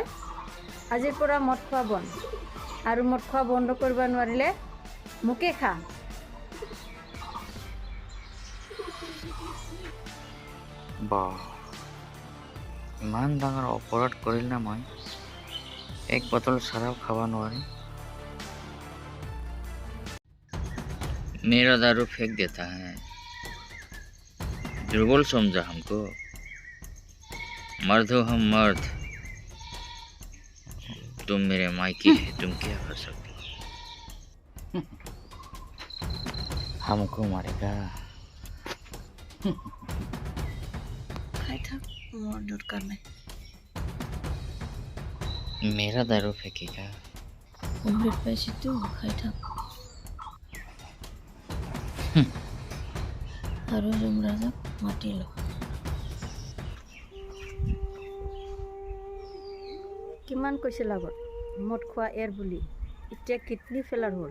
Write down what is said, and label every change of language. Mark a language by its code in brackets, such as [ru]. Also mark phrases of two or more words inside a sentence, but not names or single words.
[as] আজিৰ পৰা মদ খোৱা বন্ধ, আৰু মদ খোৱা বন্ধ কৰিব নোৱাৰিলে মোকে খা। বাহ, ইমান ডাঙৰ অপৰাধ কৰিল না মই। এক বটল চাৰাও খাব নোৱাৰি। [hi] मेरा दारू फेंक देता है, दुर्बल समझा हमको। मर्द हो हम मर्द, तुम मेरे मायके है, तुम क्या कर सकते हो। हमको मारेगा। [as] খাই থাক, মোৰ দৰকাৰ নাই। [hi] मेरा दारू फेंकेगा। [as] অমৃত পাইছিতো, খাই থাক। আৰু যমৰাজক মাতি ল। কিমান কৈছিল আগত মদ খোৱা এৰ বুলি, এতিয়া [en] kidney failure [as] হ'ল।